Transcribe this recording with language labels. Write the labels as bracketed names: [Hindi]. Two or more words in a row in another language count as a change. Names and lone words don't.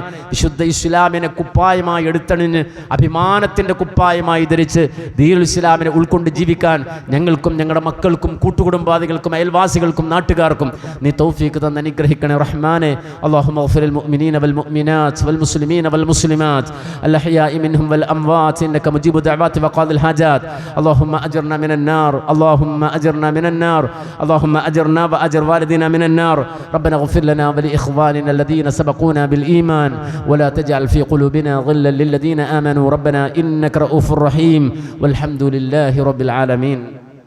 [Malayalam] വിശുദ്ധ ഇസ്ലാമിനെ കുപ്പായമായി എടുത്തണിഞ്ഞ് അഭിമാനത്തിൻ്റെ കുപ്പായമായി ധരിച്ച് [Arabic] دين الإسلام [Malayalam] ഉൾക്കൊണ്ട് ജീവിക്കാൻ ഞങ്ങൾക്കും ഞങ്ങളുടെ മക്കൾക്കും കൂട്ടുകുടുംബാദികൾക്കും അയൽവാസികൾക്കും നാട്ടുകാർക്കും നീ തൗഫീഖ് തന്ന് അനുഗ്രഹിക്കണേ റഹ്മാനെ. [Arabic] اللهم اغفر للمؤمنين والمؤمنات والمسلمين والمسلمات الأحياء منهم والأموات إنك مجيب الدعوات وقاضي الحاجات. اللهم أجرنا من النار، اللهم أجرنا من النار، اللهم أجرنا وأجر والدنا من النار. ربنا اغفر لنا ولإخواننا الذين سبقونا بالإيمان ولا تجعل في قلوبنا غلا للذين آمنوا ربنا إنك رؤوف رحيم والحمد لله رب العالمين.